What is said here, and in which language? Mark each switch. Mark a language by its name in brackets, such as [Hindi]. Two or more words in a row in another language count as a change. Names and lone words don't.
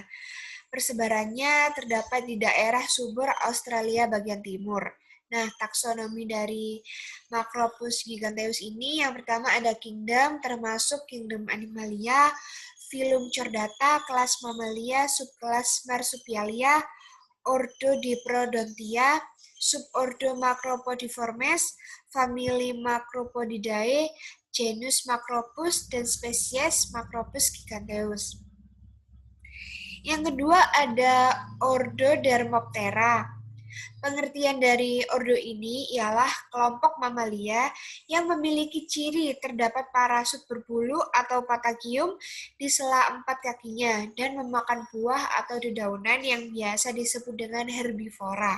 [Indonesian] Persebarannya terdapat di daerah subur Australia bagian timur. Nah, taksonomi dari Macropus giganteus ini yang pertama ada kingdom, termasuk kingdom Animalia, filum Chordata, kelas Mamalia, subkelas Marsupialia, ordo Diprodontia, subordo Macropodiformes, famili Macropodidae, genus Macropus, dan spesies Macropus giganteus. Yang kedua ada ordo Dermoptera. Pengertian dari ordo ini ialah kelompok mamalia yang memiliki ciri terdapat parasut berbulu atau patagium di sela 4 kakinya dan memakan buah atau dedaunan yang biasa disebut dengan herbivora.